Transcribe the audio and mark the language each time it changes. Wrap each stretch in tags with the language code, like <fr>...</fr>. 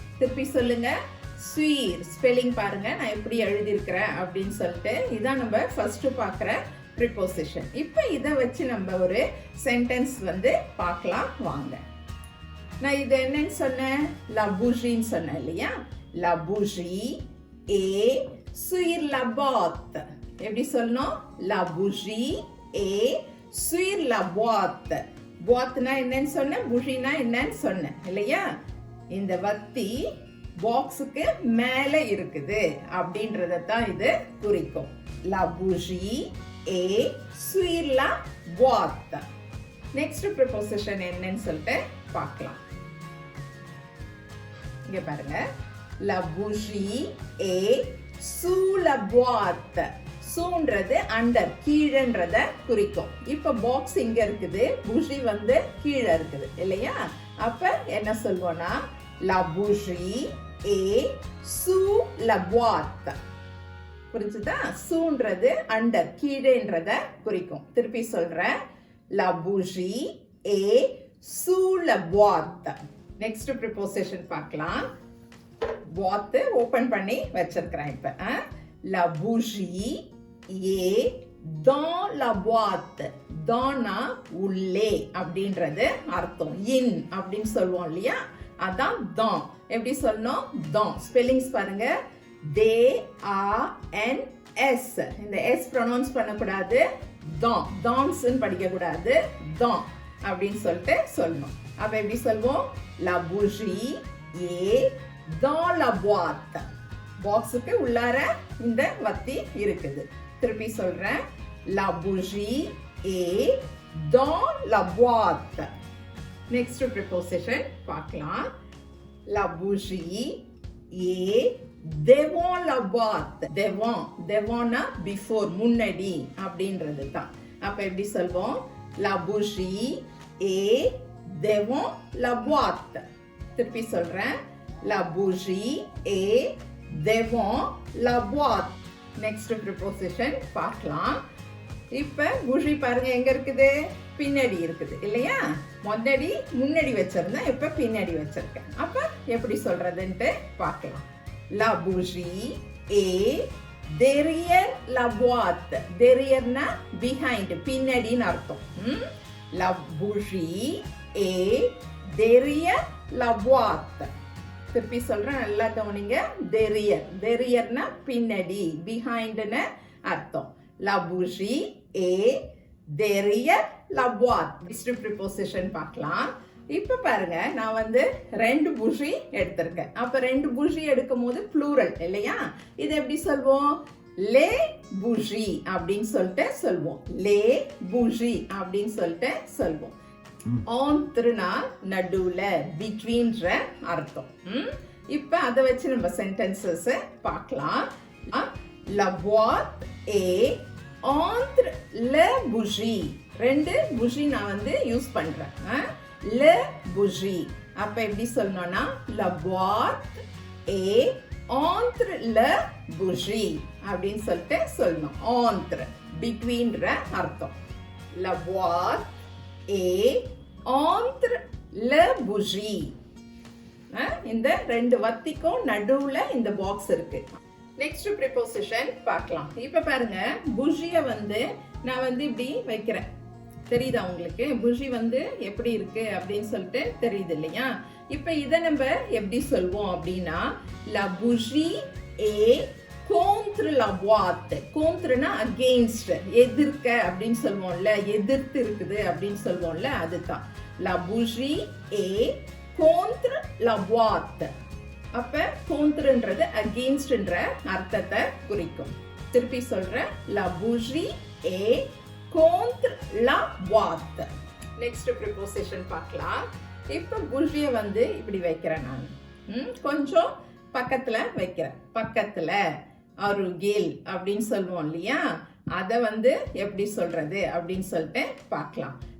<ta>திருப்பி சொல்லுங்க, suivre. Spelling பாருங்க நான் எப்படி எழுதியிருக்கிறேன் அப்படின்னு சொல்லிட்டு. இதான் நம்ம ஃபர்ஸ்ட் பார்க்குற ப்ரிப்போசிஷன். இப்போ இதை வச்சு நம்ம ஒரு சென்டென்ஸ் பார்க்கலாம் வாங்க. நான் இது என்னன்னு சொன்னேன்? la bougie சொன்னேன் இல்லையா?</ta> <fr>la bougie est sur la boîte.</fr> <ta>எப்படி சொல்லணும்?</ta> <fr>la bougie est sur la boîte.</fr> <ta>boîteனா என்னன்னு சொன்னேன், bougie-னா என்னன்னு சொன்னேன் இல்லையா? இந்த வத்தி பாக்ஸுக்கு மேல இருக்குது அப்படின்றத தான் இது குறிக்கும்.</ta> <fr>la bougie est sur la boîte.</fr> <ta>Next preposition என்னன்னு சொல்லிட்டு பார்க்கலாம். இங்க பாருங்க,</ta> <fr>la bougie est sous la boîte.</fr> <ta>சூன்றது under, கீழன்றத குறிக்கும். இப்ப பாக்ஸ் இங்க இருக்குது, bougie கீழே இருக்குது இல்லையா? அப்ப என்ன சொல்வோம்னா</ta> <fr>la bougie est sous la boîte.</fr> <ta>புரிஞ்சுதா? சூன்றது அண்டர், கீழேன்றத குறிக்கும். திருப்பி சொல்றேன்,</ta> <fr>la bougie est sous la boîte.</fr> <ta>Next preposition பார்க்கலாம். boîte ஓபன் பண்ணி வச்சிருக்கிறேன். இப்ப</ta> <fr>la bougie est dans la boîte.</fr> <ta>dans-னா உள்ளே அப்படின்றது அர்த்தம். in அப்படின்னு சொல்லுவோம் இல்லையா? அதான் dans. எப்படி சொல்லணும்? dans. ஸ்பெல்லிங்ஸ் பாருங்க, D-A-N-S. இந்த S ப்ரொனவுன்ஸ் பண்ணக்கூடாது, dans. dans படிக்க கூடாது, dans அப்படின்னு சொல்லிட்டு சொல்லணும். அப்ப எப்படி சொல்வோம்?</ta> <fr>la bougie est dans la boîte.</fr> <ta>பாக்ஸுக்கு உள்ளார இந்த வத்தி இருக்குது. திருப்பி சொல்றேன்,</ta> <fr>la bougie est dans la boîte.</fr> <ta>Next preposition பார்க்கலாம்.</ta> <fr>la bougie est devant la boîte.</fr> <ta>devant, devant-னா before, முன்னாடி அப்படின்றது தான். அப்ப எப்படி சொல்வோம்?</ta> <fr>la bougie est devant la boîte. திருப்பி சொல்றேன், la bougie est devant la boîte.</fr> <ta>Next preposition பார்க்கலாம். இப்ப bougie பாருங்க எங்க இருக்குது? பின்னாடி இருக்குது இல்லையா? முன்னாடி வச்சிருந்தேன், இப்ப பின்னாடி வச்சிருக்கேன். அப்ப எப்படி சொல்றதுன்ட்டு பார்க்கலாம்.</ta> <fr>la bougie est derrière la boîte.</fr> <ta>derrière-னா behind, பின்னாடின்னு அர்த்தம்.</ta> <fr>la bougie est derrière la boîte.</fr> <ta>திருப்பி சொல்றேன், நல்லா கவனிங்க. derrière, derrière-னா பின்னாடி, behind-னு அர்த்தம்.</ta> <fr>La bougie est derrière la boîte.</fr> <ta>Next preposition பார்க்கலாம். இப்போ பாருங்க நான் வந்து ரெண்டு bougie எடுத்திருக்கேன். அப்ப ரெண்டு bougie எடுக்கும்போது plural இல்லையா? இது எப்படி சொல்வோம்? Les bougies அப்படின்னு சொல்லிட்டு சொல்வோம். Les bougies அப்படின்னு சொல்லிட்டு சொல்வோம். Entreனா நடுவுல, betweenன்ற அர்த்தம். இப்ப அதை வச்சு நம்ம சென்டென்சஸ் பார்க்கலாம்.</ta> <fr>La boîte est entre les bougies.</fr> <ta>ரெண்டு bougie நான் வந்து யூஸ் பண்றேன். Le bougie. அப்ப எப்படி சொல்லணும்னா</ta> <fr>la boîte est entre le bougie</fr> <ta>அப்படின்னு சொல்லிட்டு சொல்லணும். entre betweenன்ற அர்த்தம்.</ta> <fr>La boîte est entre le bougie.</fr> <ta>இந்த ரெண்டு வத்திக்கும் நடுவுல இந்த பாக்ஸ் இருக்கு. நெக்ஸ்ட் ப்ரிபோசிஷன் பார்க்கலாம். இப்ப பாருங்க bougie வந்து நான் வந்து இப்படி வைக்கிறேன். தெரியுதா உங்களுக்கு? bougie வந்து எப்படி இருக்கு அப்படின்னு சொல்லிட்டு தெரியுது இல்லையா? இப்ப இதை நம்ம எப்படி சொல்வோம் அப்படின்னா</ta> <fr>la bougie est contre la boîte.</fr> <ta>contreனா against, எதிர்க்க அப்படின்னு சொல்லுவோம்ல, எதிர்த்து இருக்குது அப்படின்னு சொல்லுவோம்ல, அதுதான்</ta> <fr>la bougie est contre la boîte.</fr> <ta>அப்ப contreன்றது againstன்ற அர்த்தத்தை குறிக்கும். திருப்பி சொல்றேன்,</ta> <fr>la bougie est contre la boîte.</fr> <ta>Next preposition பார்க்கலாம். இப்ப bougie வந்து இப்படி வைக்கிறேன் நான். கொஞ்சம் பக்கத்துல வைக்கிறேன். பக்கத்துல, அருகில் அப்படின்னு சொல்லுவோம் இல்லையா? அத வந்து எப்படி சொல்றது அப்படின்னு சொல்லிட்டு பார்க்கலாம்.</ta>